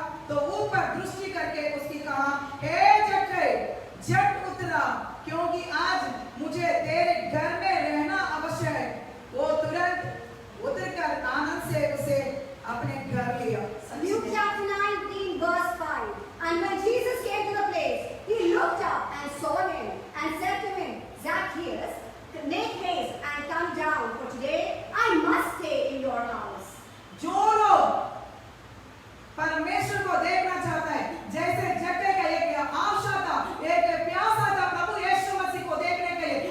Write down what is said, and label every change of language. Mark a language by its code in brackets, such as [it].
[hi] तो ऊपर दृष्टि करके उसकी कहा, हे जक्कई, झट उतरा, क्योंकि आज मुझे तेरे घर में रहना अवश्य है। वो तुरंत उतरकर आनंद से उसे अपने घर लिया। [en] Luke chapter 19 verse 5. And when Jesus came to the place, he looked up and saw him and said to him, Zacchaeus, make haste and come down, for today I must stay in your house. [hi] जो लोग परमेश्वर को देखना चाहता है, जैसे जक्कई का एक आशा था, एक प्यासा था प्रभु यीशु मसीह को देखने के लिए।